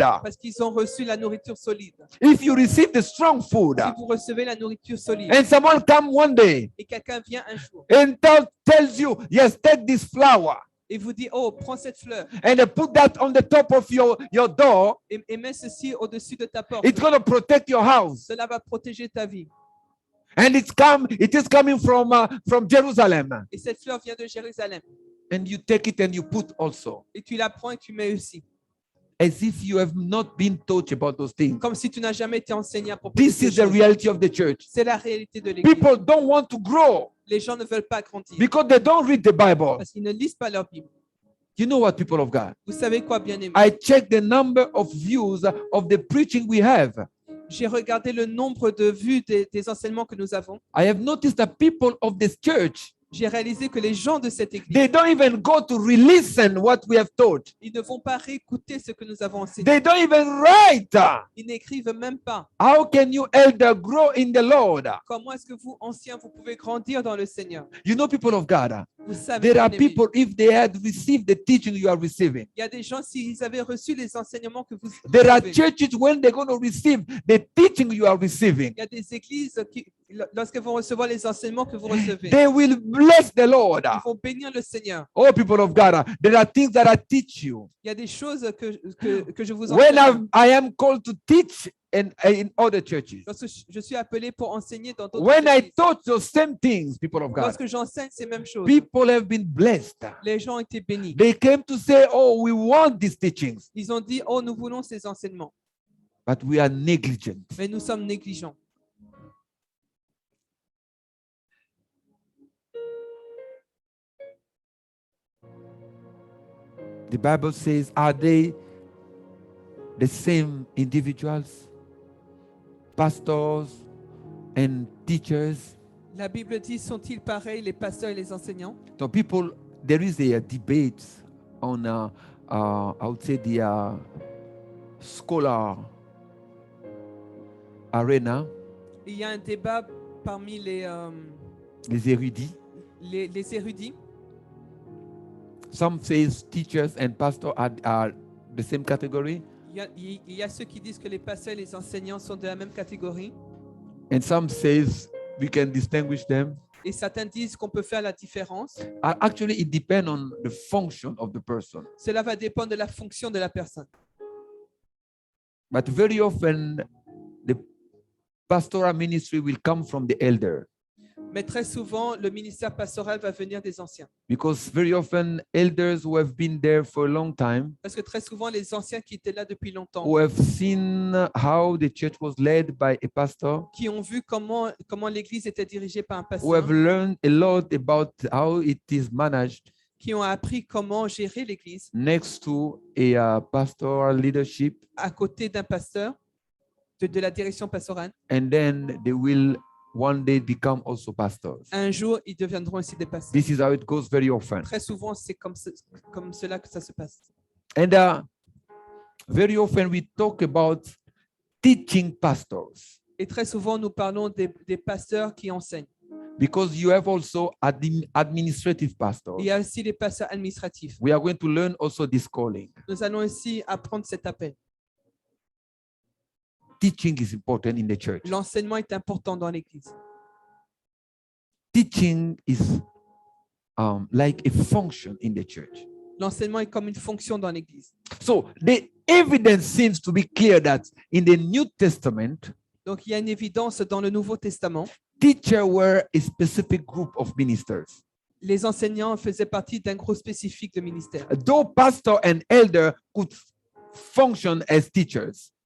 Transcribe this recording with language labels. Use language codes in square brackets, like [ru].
[fr] parce qu'ils ont reçu la nourriture solide. [en] If you receive the strong food [fr] Si vous recevez la nourriture solide [en] and someone come one day [fr] et quelqu'un vient un jour [en] and tells you, yes, take this flower [fr] et vous dit, oh, prends cette fleur [en] and put that on the top of your door, [fr] et mets ceci au-dessus de ta porte. [en] it's going to protect your house. [fr] Cela va protéger ta vie. [en] And it is coming from Jerusalem. [fr] Et cette fleur vient de Jérusalem. [en] And you take it and you put also. [fr] Et tu la prends et tu mets aussi. [en] As if you have not been taught about those things. [fr] Comme si tu n'as jamais été enseigné à propos de [en] This [fr] ces [en] is the [fr] choses. [en] reality of the church. [fr] C'est la réalité de l'église. [en] People don't want to grow [fr] Les gens ne veulent pas grandir [en] because they don't read the Bible. [fr] parce qu'ils ne lisent pas leur Bible. [en] You know what, people of God? [fr] Vous savez quoi, bien aimé? [en] I checked the number of views of the preaching we have. [fr] J'ai regardé le nombre de vues des enseignements que nous avons. [en] I have noticed that people of this church, [fr] J'ai réalisé que les gens de cette église, [en] they don't even go to re-listen what we have taught. [fr] ils ne vont pas réécouter ce que nous avons enseigné. [en] They don't even write. [fr] Ils n'écrivent même pas. [en] How can you elder grow in the Lord? [fr] Comment est-ce que vous, anciens, vous pouvez grandir dans le Seigneur? [en] You know, people of God, [fr] Vous savez, [en] there are [fr] bien aimé, [en] people, if they had received the teaching you are receiving, [fr] il y a des gens, s'ils avaient reçu les enseignements que vous [en] there are [fr] recevez, [en] churches when they're going to receive the teaching you are receiving, [fr] il y a des églises qui, lorsqu'elles vont recevoir les enseignements que vous recevez, [en] they will bless the Lord. [fr] ils vont bénir le Seigneur. [en] Oh, people of God, there are things that I teach you. [fr] Il y a des choses que je vous [en] When [fr] enseigne. [en] I am called to teach in other churches, [fr] Lorsque je suis appelé pour enseigner dans d'autres [en] when I [fr] églises, [en] taught those same things, people of God, [fr] lorsque j'enseigne ces mêmes choses, [en] people have been blessed. [fr] les gens ont été bénis. [en] They came to say, oh, we want these teachings, [fr] Ils ont dit, oh, nous voulons ces enseignements, [en] but we are negligent. [fr] mais nous sommes négligents. [en] The Bible says, are they the same individuals, pastors and teachers? [fr] La Bible dit, sont-ils pareils, les pasteurs et les enseignants? [en] So people, there is a debate on, I would say, the scholar arena, [fr] Il y a un débat parmi les les érudits. [en] Some says teachers and pastors are the same category, [fr] Il y a ceux qui disent que les pasteurs et les enseignants sont de la même catégorie. [en] and some says we can distinguish them. [fr] Et certains disent qu'on peut faire la différence. [en] Actually, it depends on the function of the person. [fr] Cela va dépendre de la fonction de la personne. [en] But very often, the pastoral ministry will come from the elder, [fr] Mais très souvent, le ministère pastoral va venir des anciens. [en] because very often elders who have been there for a long time, [fr] Parce que très souvent, les anciens qui étaient là depuis longtemps, [en] who have seen how the church was led by a pastor, [fr] qui ont vu comment l'Église était dirigée par un [en] who have [fr] pasteur, [en] learned a lot about how it is managed [fr] qui ont appris comment gérer l'Église [en] next to a pastoral leadership, [fr] à côté d'un pasteur, de la direction pastorale. [en] and then they will one day become also pastors. [fr] un jour, ils deviendront aussi des pasteurs. [en] This is how it goes very often. [fr] Très souvent, c'est comme cela que ça se passe. [en] And very often we talk about teaching pastors [fr] Et très souvent, nous parlons des pasteurs qui enseignent. [en] because you have also administrative pastors. [fr] Il y a aussi les pasteurs administratifs. [en] We are going to learn also this calling. [fr] Nous allons aussi apprendre cet appel. [en] Teaching is important in the church. [fr] L'enseignement est important dans l'Église. [en] Teaching is like a function in the church. [fr] L'enseignement est comme une fonction dans l'Église. [en] So the evidence seems to be clear that in the New Testament, [fr] Donc, il y a une évidence dans le Nouveau Testament. [en] teachers were a specific group of ministers. [fr] Les enseignants faisaient partie d'un groupe spécifique de ministère. [en] Though pastor and elder could function as teachers,